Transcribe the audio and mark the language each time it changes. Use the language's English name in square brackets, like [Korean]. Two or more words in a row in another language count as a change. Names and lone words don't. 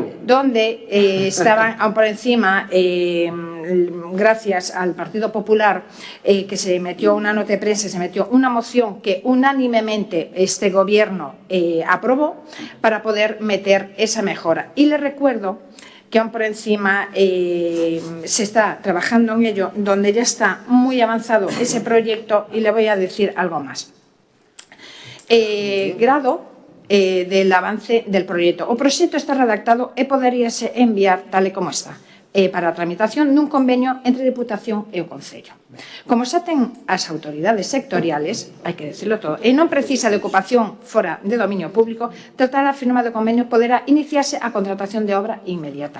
[Spanish] Donde estaban aún por encima, gracias al Partido Popular, que se metió una nota de prensa, se metió una moción que unánimemente este gobierno aprobó para poder meter esa mejora. Y le recuerdo que aún por encima se está trabajando en ello, donde ya está muy avanzado ese proyecto, y le voy a decir algo más. Grado del avance del proyecto. [Galician] O proxecto está redactado e poderíase enviar tal e como está. para a tramitación dun convenio entre a Diputación e o Concello. Como xa ten as autoridades sectoriales, hai que decirlo todo, e non precisa de ocupación fora de dominio público, tratar a firma do convenio poderá iniciarse a contratación de obra inmediata.